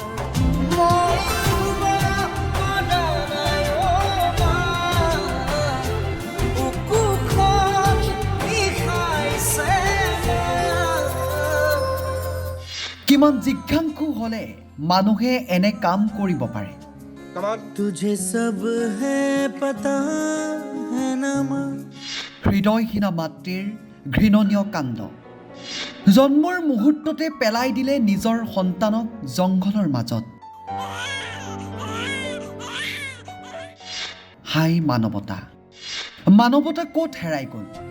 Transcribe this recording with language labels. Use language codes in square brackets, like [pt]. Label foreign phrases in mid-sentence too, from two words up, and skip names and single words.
[as] কিমান জিজ্ঞাসু হলে মানুহে এনে কাম কৰিব পাৰে? [hi] तुझे सब है पता है ना माँ। [as] হৃদয়হীনা মাতৃৰ ঘৃণনীয় কাণ্ড। জন্মৰ মুহূৰ্ততে পেলাই দিলে নিজৰ সন্তানক জংঘলৰ মাজত। হাই মানৱতা, মানৱতা ক'ত হেৰাই গ'ল?